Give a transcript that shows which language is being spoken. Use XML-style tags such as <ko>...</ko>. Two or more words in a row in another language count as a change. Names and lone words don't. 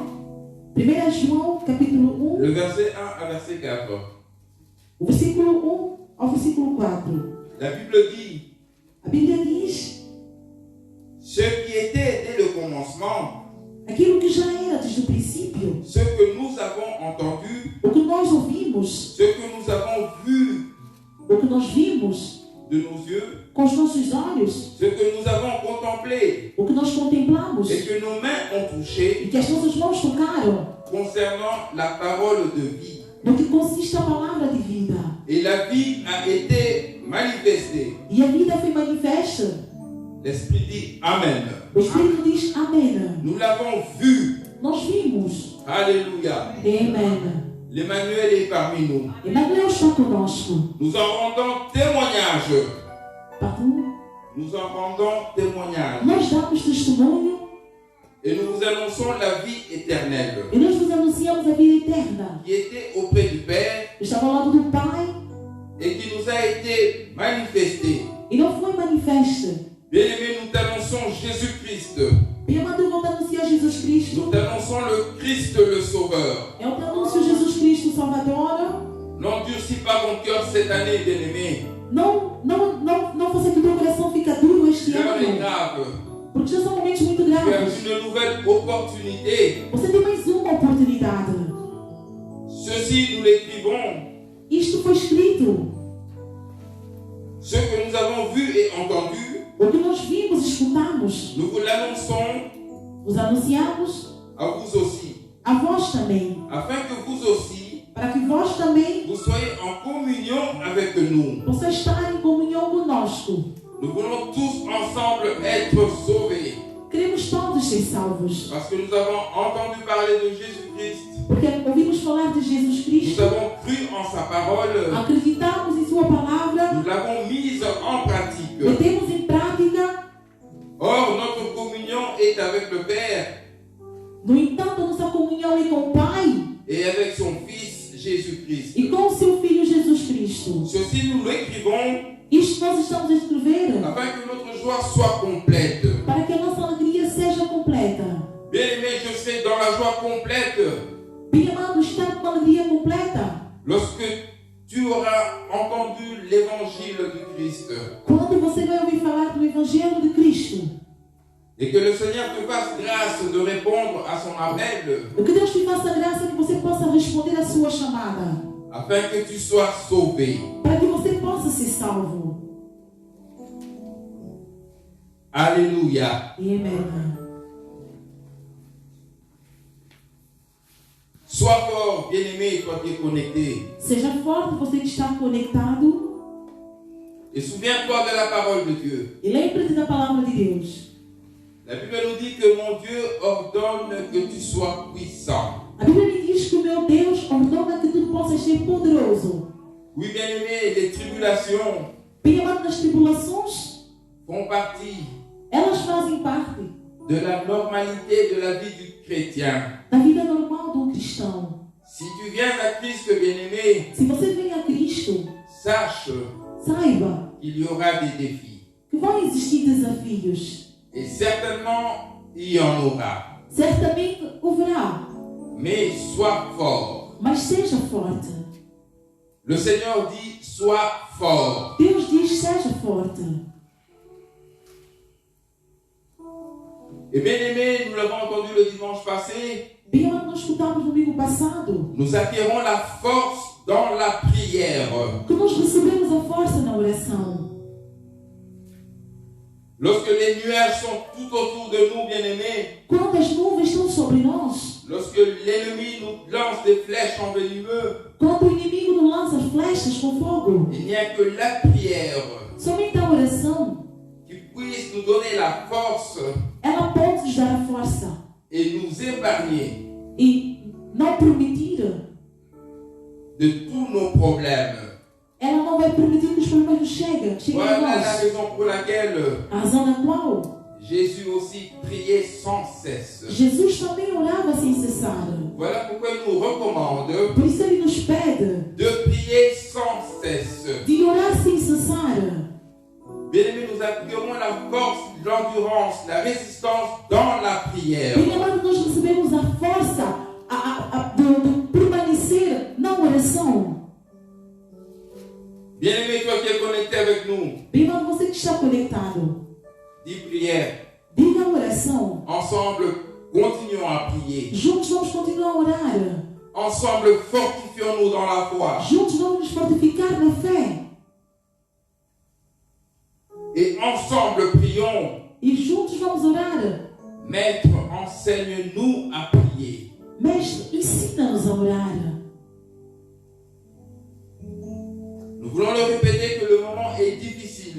<pt>1 João, capítulo 1,</pt> <fr>le verset 1 à verset 4.</fr> <pt>o versículo 1 ao versículo 4.</pt> <fr>La Bible dit,</fr> <pt>A Bíblia diz</pt> <fr>ce qui était dès le commencement,</fr> <pt>aquilo que já era desde o princípio,</pt> <fr>ce que nous avons entendu,</fr> <pt>o que nós ouvimos,</pt> <fr>ce que nous avons vu</fr> <pt>o que nós vimos</pt> <fr>de nos yeux,</fr> <pt>com os nossos olhos,</pt> <fr>ce que nous avons contemplé</fr> <pt>o que nós contemplamos</pt> <fr>et que nos mains ont touché</fr> <pt>e que as nossas mãos tocaram,</pt> <fr>concernant la parole de vie.</fr> <pt>no que consiste a palavra de vida.</pt> <fr>Et la vie a été manifestée.</fr> <pt>E a vida foi manifesta.</pt> <fr>L'Esprit dit Amen.</fr> <pt>O Espírito diz amém.</pt> <fr>Nous l'avons vu.</fr> <pt>Nós vimos.</pt> <fr>Alléluia.</fr> <pt>Amém.</pt> <fr>L'Emmanuel est parmi nous.</fr> <pt>Emmanuel está conosco.</pt> <fr>Nous en rendons témoignage. Pardon? Nous en rendons témoignage.</fr> <pt>Nós damos testemunho</pt> <fr>Et nous vous annonçons la vie éternelle</fr> <pt>e nós vos anunciamos a vida eterna.</pt> <fr>qui était auprès du Père</fr> <pt>Estava ao lado do Pai</pt> <fr>et qui nous a été manifestée.</fr> <pt>e não foi manifesta.</pt> <fr>Bien-aimés, nous t'annonçons Jésus-Christ.</fr> <pt>Bem amado, eu vou te anunciar Jesus Cristo.</pt> <fr>Nous t'annonçons le Christ le Sauveur.</fr> <pt>Eu te anuncio Jesus Cristo Salvador.</pt> <fr>N'endurcis pas ton cœur cette année, bien-aimé.</fr> <pt>Não faça que o teu coração fica duro este</pt> <fr>L'heure est</fr> <pt>ano.</pt> <fr>grave.</fr> <pt>Porque já são momentos muito</pt> <fr>Tu as</fr> <pt>graves.</pt> <fr>une nouvelle opportunité.</fr> <pt>Você tem mais uma oportunidade.</pt> <fr>Ceci, nous l'écrivons.</fr> <pt>Isto foi escrito.</pt> <fr>Ce que nous avons vu et entendu,</fr> <pt>O que nós vimos, escutamos,</pt> <fr>nous vous l'annonçons</fr> <pt>os anunciamos</pt> <fr>à vous aussi.</fr> <pt>a vós também.</pt> <fr>Afin que vous aussi,</fr> <pt>Para que vós também</pt> <fr>vous soyez en communion avec nous.</fr> <pt>possam estar em comunhão conosco.</pt> <fr>Nous voulons tous ensemble être sauvés.</fr> <pt>Queremos todos ser salvos.</pt> <fr>Parce que nous avons entendu parler de Jésus-Christ.</fr> <pt>Porque ouvimos falar de Jesus</pt> <fr>Nous</fr> <pt>Cristo.</pt> <fr>avons cru en sa parole.</fr> <pt>Acreditamos em sua palavra.</pt> <fr>Nous l'avons mise en pratique.</fr> <pt>Metemos em prática.</pt> <fr>Or, notre communion est avec le Père</fr> <pt>No entanto, nossa comunhão é com o Pai</pt> <fr>et avec son Fils Jésus-Christ.</fr> <pt>e com o seu Filho Jesus Cristo.</pt> <fr>Ceci, nous l'écrivons</fr> <pt>Isto nós estamos a escrever</pt> <fr>afin que notre joie soit complète.</fr> <pt>para que a nossa alegria seja completa.</pt> <fr>Bien-aimé, je serai dans la joie complète</fr> <pt>Bem amado, estar com uma alegria completa</pt> <fr>lorsque tu auras entendu l'évangile du Christ</fr> <pt>quando você vai ouvir falar do Evangelho de Cristo.</pt> <fr>et que le Seigneur te fasse grâce de répondre à son appel</fr> <pt>O que Deus te faça graça que você possa responder à sua chamada,</pt> <fr>afin que tu sois sauvé.</fr> <pt>para que você possa ser salvo.</pt> <fr>Alléluia.</fr> <pt>Amém.</pt> <fr>Sois fort, bien-aimé, toi qui es connecté.</fr> <pt>Seja forte você que está conectado</pt> <fr>Et souviens-toi de la parole de Dieu.</fr> <pt>e lembre-te da palavra de Deus.</pt> <fr>La Bible nous dit que mon Dieu ordonne que tu sois puissant.</fr> <pt>A Bíblia diz que o meu Deus ordena que tu possas ser poderoso.</pt> <fr>Oui, bien-aimés, les tribulations</fr> <pt>Bem amado, nas tribulações,</pt> <fr>font partie</fr> <pt>elas fazem parte</pt> <fr>de la normalité de la vie du chrétien.</fr> <pt>da vida normal de um cristão.</pt> <fr>Si tu viens à Christ, bien-aimé,</fr> <pt>Se você vem a Cristo,</pt> <fr>sache</fr> <pt>saiba</pt> <fr>qu'il y aura des défis.</fr> <pt>que vão existir desafios.</pt> <fr>Et certainement, il y en aura.</fr> <pt>Certamente haverá,</pt> <fr>Mais sois fort.</fr> <pt>mas seja forte.</pt> <fr>Le Seigneur dit, sois fort.</fr> <pt>Deus diz, seja forte.</pt> <fr>Et bien-aimés, nous l'avons entendu le dimanche passé,</fr> <pt>Bem amado, nós escutamos no domingo passado</pt> <fr>nous acquérons la force dans la prière.</fr> <pt>que nós recebemos a força na oração.</pt> <fr>Lorsque les nuages sont tout autour de nous, bien-aimés,</fr> <pt>Quando as nuvens estão sobre nós,</pt> <fr>lorsque l'ennemi nous lance des flèches envenimeuses,</fr> <pt>quando o inimigo nos lança flechas com fogo,</pt> <fr>il n'y a que la prière</fr> <pt>somente a oração,</pt> <fr>qui puisse nous donner la force</fr> <pt>ela pode nos dar a força</pt> <fr>et nous épargner</fr> <pt>e não permitir,</pt> <fr>de tous nos problèmes.</fr> <pt>ela não vai permitir que os problemas nos cheguem a</pt> <fr>Voilà la</fr> <pt>nós.</pt> <fr>raison pour laquelle</fr> <pt>A razão na qual</pt> <fr>Jésus aussi priait sans cesse.</fr> <pt>Jesus também orava sem cessar.</pt> <fr>Voilà pourquoi il nous recommande</fr> <pt>Por isso ele nos pede</pt> <fr>de prier sans cesse.</fr> <pt>de orar sem cessar.</pt> <fr>Bien-aimés, nous acquérons la force, l'endurance, la résistance dans la prière.</fr> <pt>Bem amado, nós recebemos a força de permanecer na oração.</pt> <fr>Bien-aimé, toi qui es connecté avec nous,</fr> <pt>Bem amado, você que está conectado,</pt> <fr>dis prière.</fr> <pt>diga a oração.</pt> <fr>Ensemble, continuons à prier.</fr> <pt>Juntos vamos continuar a orar.</pt> <fr>Ensemble, fortifions-nous dans la foi.</fr> <pt>Juntos vamos nos fortificar na fé.</pt> <fr>Et ensemble, prions.</fr> <pt>E juntos vamos orar.</pt> <fr>Maître, enseigne-nous à prier.</fr> <pt>Mestre, ensina-nos a orar.</pt> <fr>Nous voulons le répéter que le moment est difficile,</fr>